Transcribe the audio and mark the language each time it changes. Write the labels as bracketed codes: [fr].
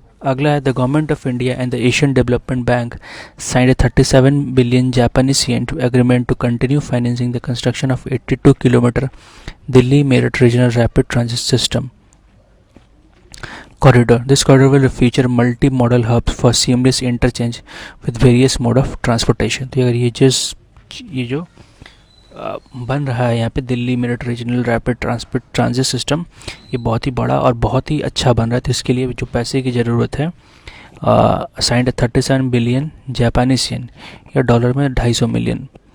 [en] अगला है, the government of India and the Asian development bank signed a 37 billion Japanese yen to agreement to continue financing the construction of 82 kilometre Delhi Meerut regional rapid transit system corridor. This corridor will feature multi-modal hubs for seamless interchange with various mode of transportation. [hi] तो अगर ये जो बन रहा है यहाँ पे Delhi Meerut regional rapid transit system, ये बहुत ही बड़ा और बहुत ही अच्छा बन रहा है। तो इसके लिए जो पैसे की ज़रूरत है, साइंड 37 बिलियन जापानीज येन या डॉलर में 250 मिलियन।